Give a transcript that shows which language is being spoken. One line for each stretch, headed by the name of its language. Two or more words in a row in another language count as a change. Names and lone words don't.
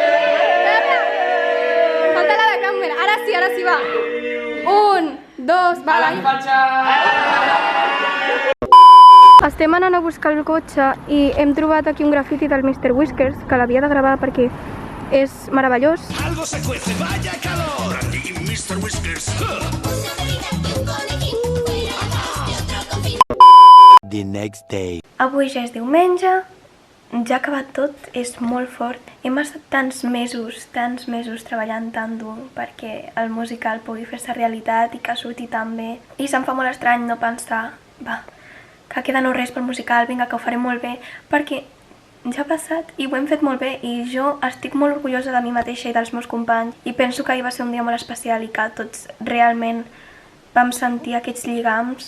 Catalan: Espera. Falta la de càmera. Ara sí, va. 1, 2, va. Estem anant a buscar el cotxe i hem trobat aquí un grafiti del Mr. Whiskers que l'havia de gravar perquè és meravellós.
Spanish: Algo se cuece, vaya calor.
Catalan: Aquí Mr. Whiskers.
English: The next day.
Catalan: Avui ja és diumenge, ja ha acabat tot, és molt fort. Hem estat tants mesos treballant tan dur perquè el musical pugui fer-se realitat i que surti tan bé. I se'm fa molt estrany no pensar, que queda no res pel musical, vinga, que ho faré molt bé, perquè ja ha passat i ho hem fet molt bé i jo estic molt orgullosa de mi mateixa i dels meus companys i penso que ahir va ser un dia molt especial i que tots realment vam sentir aquests lligams.